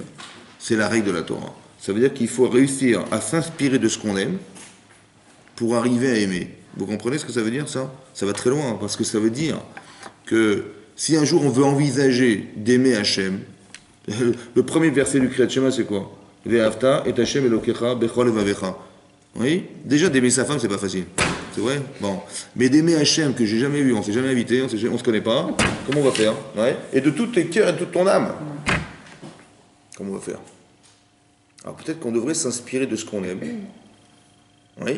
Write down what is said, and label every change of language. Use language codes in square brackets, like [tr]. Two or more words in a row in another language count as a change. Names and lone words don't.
[fr] C'est la règle de la Torah. Ça veut dire qu'il faut réussir à s'inspirer de ce qu'on aime pour arriver à aimer. Vous comprenez ce que ça veut dire, ça? Ça va très loin, parce que ça veut dire que si un jour on veut envisager d'aimer Hachem, le premier verset du [he] קריאת שמע, [fr] c'est quoi? [he] ואהבת את השם אלוקיך בכל לבבך. [fr] Oui? Déjà, d'aimer sa femme, c'est pas facile. C'est vrai? Bon. Mais d'aimer Hachem, que j'ai jamais vu, on s'est jamais invité, on se connaît pas, comment on va faire? Ouais? Et de tous tes cœurs et de toute ton âme. Comment on va faire? Alors peut-être qu'on devrait s'inspirer de ce qu'on aime. Oui?